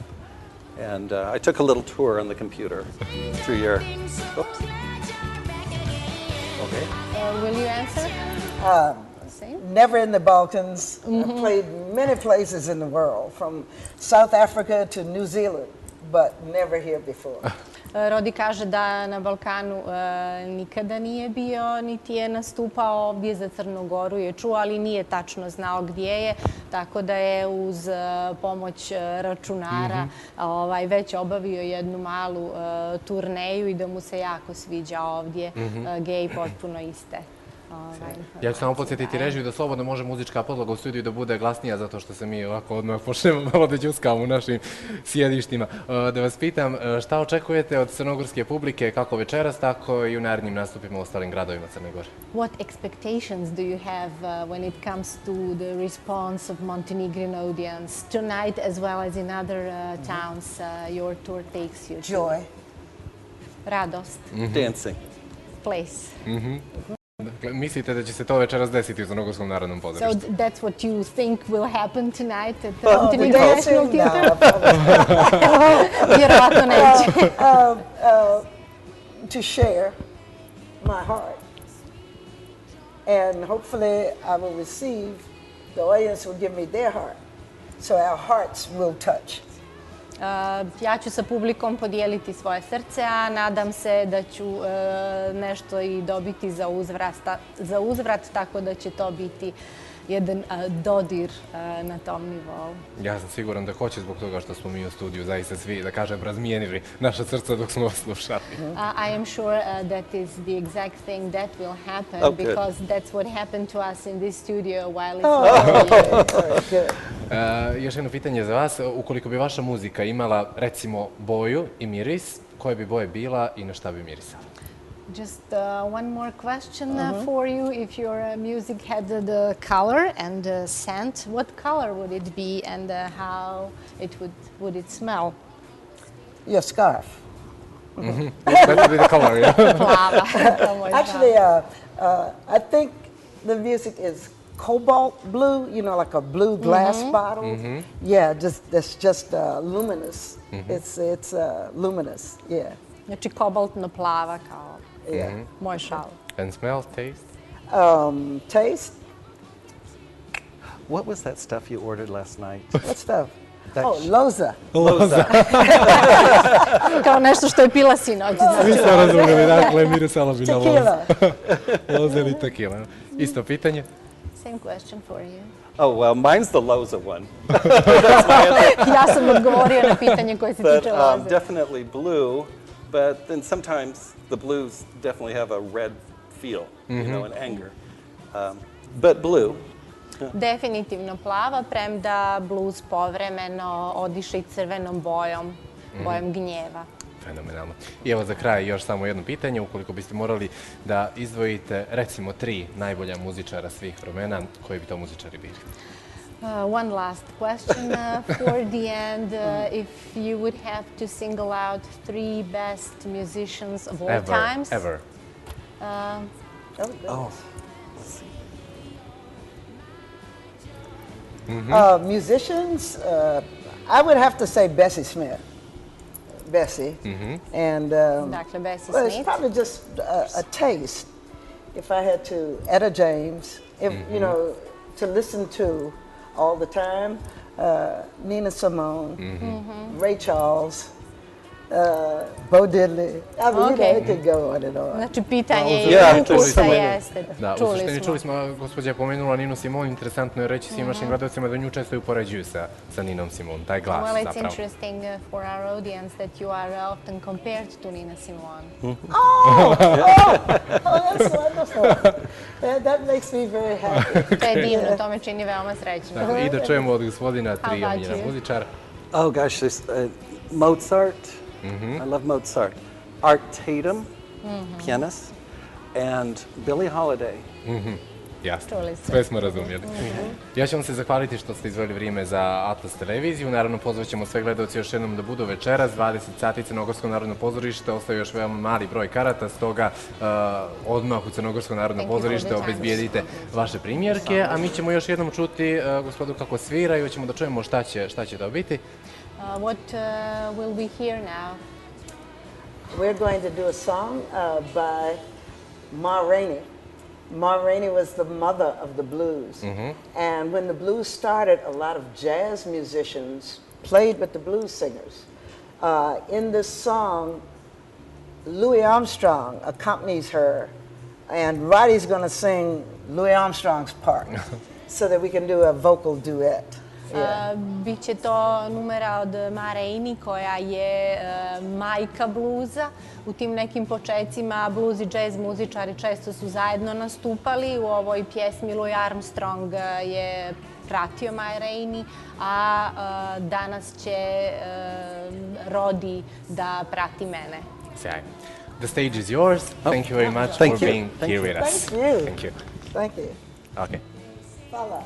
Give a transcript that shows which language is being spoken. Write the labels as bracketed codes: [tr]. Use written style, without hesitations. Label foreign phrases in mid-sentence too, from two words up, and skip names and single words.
[en] And I took a little tour on the computer through your... Oops. Okay. Will you answer? Same? Never in the Balkans. I've played many places in the world, from South Africa to New Zealand, but never here before. [sr] Rodi kaže da na Balkanu nikada nije bio, niti je nastupao. Ovdje za Crnu Goru je čuo, ali nije tačno znao gdje je, tako da je uz pomoć računara već obavio jednu malu turneju i da mu se jako sviđa ovdje. Gej potpuno iste. Ja ću samo podsjetiti režiju da slobodno može muzička podloga u studiju da bude glasnija zato što se mi ovako odmah počnemo malo da đuskamo u našim sjedištima. Da vas pitam, šta očekujete od crnogorske publike kako večeras, tako i u narednim nastupima u ostalim gradovima Crne Gore? [en] What expectations do you have when it comes to the response of Montenegrin audience tonight as well as in other towns your tour takes you to? Joy. [sr] Radost. [en] Dancing. Place. [sr] Dakle, mislite da će se to večeras desiti u Crnogorskom narodnom [en] So [sr] pozorištu? [en] that's what you think will happen tonight at the The Montenegro National dancing? Theatre? No. [sr] Vjerovatno neće. [en] To share my heart. And hopefully I will receive, the audience will give me their heart. So our hearts will touch. [sr] Ja ću sa publikom podijeliti svoje srce, a nadam se da ću nešto i dobiti za uzvrat, tako da će to biti jedan dodir na tom nivou. Ja sam siguran da hoće zbog toga što smo mi u studiju zaista svi, da kažem, razmijenili naša srca dok smo vas slušali. [en] I am sure that is the exact thing that will happen because that's what happened to us in this studio while it's [sr] Još jedno pitanje za vas. Ukoliko bi vaša muzika imala, recimo, boju i miris, koje bi boje bila i na šta bi mirisala? [en] Just one more question for you. If your music had the color and the scent, what color would it be and how would it smell? Your scarf. That would be the color, yeah? [sr] Plava. [en] Actually, I think the music is cobalt blue, you know, like a blue glass bottle. Yeah, it's just luminous. It's luminous, yeah. [sr] Znači kobaltno plava kao moj šal. [en] And smell, taste? Taste? What was that stuff you ordered last night? What stuff? Loza. Loza. [sr] Kao nešto što je pila sinoć. Svi smo razumjeli, dakle, mirisala bi na lozu. [en] Tequila. [sr] Loza ili tequila. Isto pitanje? [en] Same question for you. Oh, well, mine's the Loza one. [sr] Ja sam odgovorio na pitanje koje se [en] But [sr] tiče loze. [en] definitely blue, but then sometimes the blues definitely have a red feel, you know, and anger. But blue. [sr] Definitivno plava, premda blues povremeno odiše i crvenom bojom, bojom gnjeva. Fenomenalno. I evo za kraj još samo jedno pitanje. Ukoliko biste morali da izdvojite recimo 3 najbolja muzičara svih vremena, koji bi to muzičari bili? [en] One last question for the end. If you would have to single out 3 best musicians of all times. Ever. Musicians, I would have to say Bessie Smith. Bessie. And [sr] Dakle, Bessie [en] well, it's [sr] Smith. [en] probably just a taste. If I had to, Etta James, if you know, to listen to all the time, Nina Simone, Ray Charles, Bo Diddley. I mean, Okay. it could go on and on. [sr] Znači, pitanje je Ja, ukusa, čuli smo. jeste. Da, u suštini čuli smo, gospođa je pomenula Ninu Simone, interesantno je reći svim našim gledalcima da nju često i upoređuju sa Ninom Simone, taj glas [en] Well, it's [sr] zapravo. [en] interesting for our audience that you are often compared to Nina Simone. Oh, that's wonderful. That makes me very happy. [sr] To je divno, to me čini veoma srećno. Dakle, i da čujemo od gospodina 3 [en] about [sr] omiljena [en] you? [sr] muzičara. [en] Oh gosh, there's Mozart. I love Mozart. Art Tatum, pianist, and Billie Holiday. [sr] Jasno, Čuli ste. sve smo razumjeli. Ja ću vam se zahvaliti što ste izdvojili vrijeme za Atlas televiziju. Naravno, pozvat ćemo sve gledalci još jednom da budu večeras, 20 sati Crnogorsko narodno pozorište, ostaje još veoma mali broj karata, stoga odmah u Crnogorsko narodno [en] Thank you for [sr] pozorište [en] the time. [sr] obezbijedite vaše primjerke, a mi ćemo još jednom čuti gospodu kako svira i hoćemo da čujemo šta će to biti. [en] What will we hear now? We're going to do a song by Ma Rainey. Ma Rainey was the mother of the blues. And when the blues started, a lot of jazz musicians played with the blues singers. In this song, Louis Armstrong accompanies her, and Roddy's going to sing Louis Armstrong's part so that we can do a vocal duet. [sr] Biće to numera od Ma Rainey, koja je majka bluza. U tim nekim počecima blues i jazz muzičari često su zajedno nastupali. U ovoj pjesmi Louis Armstrong je pratio Ma Rainey, a danas će Roddy da prati mene. Sjajno. [en] The stage is yours. Thank you very much Thank for you. being Thank here you. with us. Thank you. Thank you. Thank you. Okay. [sr] Hvala.